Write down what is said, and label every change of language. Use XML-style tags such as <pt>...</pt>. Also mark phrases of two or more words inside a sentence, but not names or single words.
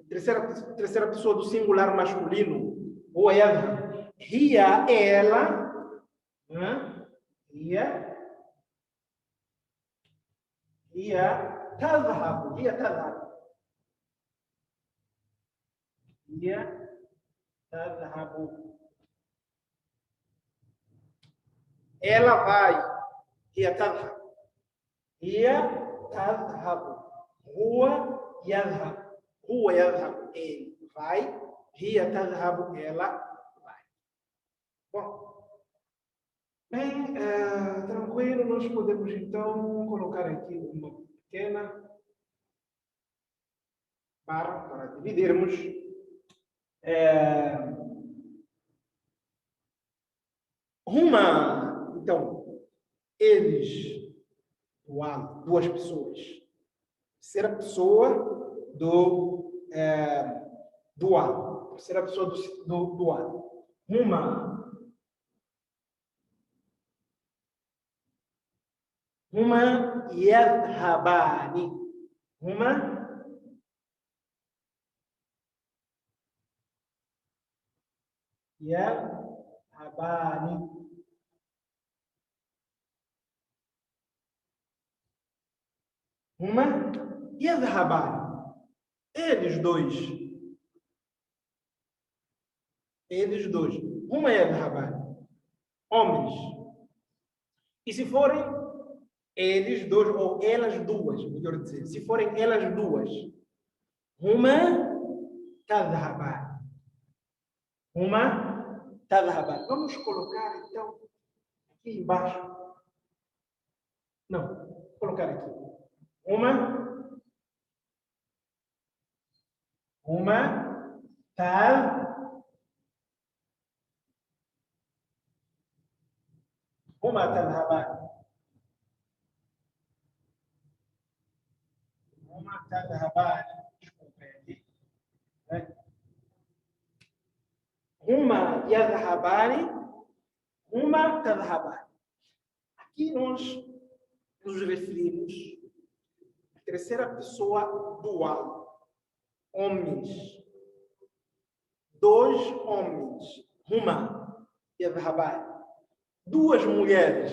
<pt>Terceira pessoa do singular masculino.</pt> <ar>هو يذهب. هي, ela. هي. هي تذهب. هي تذهب. هي تذهب.</ar> <pt>Ela vai.</pt> <ar>هي تذهب. هي تذهب. هو يذهب. هو يذهب.</ar> <pt>Ele vai.</pt> <ar>هي تذهب.</ar> <pt>Ela vai. Bom. Bem, tranquilo, nós podemos então colocar aqui uma pequena barra para dividirmos. Então, eles, duas pessoas. Terceira pessoa do dual. Terceira pessoa do dual.</pt> <ar>هما يذهبان. هما يذهبان. هما يذهبان.</ar> <pt>Eles dois.</pt> <ar>هما يذهبان.</ar> <pt>Homens. E se forem eles dois, ou elas duas, melhor dizer, se forem elas duas,</pt> <ar>هما تذهبان. هما تذهبان.</ar> <pt>Vamos colocar, então, aqui embaixo. Não, vou colocar aqui.</pt> <ar>هما تذهبان. هما تذهبان.</ar> <pt>Desculpem aqui.</pt> <ar>هما يذهبان. هما تذهبان.</ar> <pt>Aqui nós nos referimos à terceira pessoa dual. Homens. Dois homens.</pt> <ar>هما يذهبان.</ar> <pt>Duas mulheres.</pt>